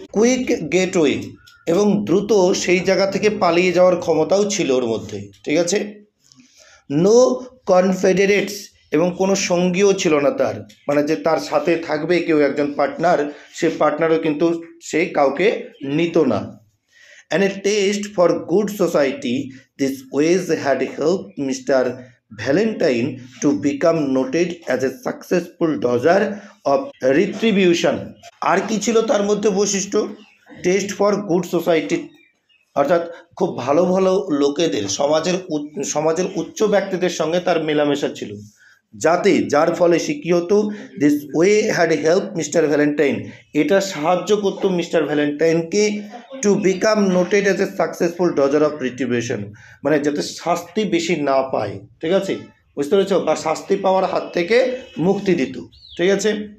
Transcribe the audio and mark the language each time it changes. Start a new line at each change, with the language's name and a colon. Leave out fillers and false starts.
English: quick gateway,
Bangla: এবং দ্রুত সেই জায়গা থেকে পালিয়ে যাওয়ার ক্ষমতাও ছিল ওর মধ্যে, ঠিক আছে।
English: no confederates,
Bangla: এবং কোনো সঙ্গীও ছিল না তার, মানে যে তার সাথে থাকবে কেউ একজন পার্টনার, সে পার্টনারও কিন্তু সে কাউকে নিত না।
English: And a taste for good society, these ways had helped Mr. Valentine to become noted as a successful dodger of retribution.
Bangla: আর কি ছিল তার মধ্যে বৈশিষ্ট্য?
English: test for good society,
Bangla: অর্থাৎ খুব ভালো ভালো লোকেদের, সমাজের উচ্চ ব্যক্তিদের সঙ্গে তার মেলামেশা ছিল, যার ফলে সে কী হতো,
English: this way had help mister Valentine,
Bangla: এটা সাহায্য করতো mister ভ্যালেন্টাইনকে
English: to become noted as a successful dodger of retribution,
Bangla: মানে যাতে শাস্তি বেশি না পায়, ঠিক আছে, বুঝতে পেরেছ, বা শাস্তি পাওয়ার হাত থেকে মুক্তি দিত, ঠিক আছে।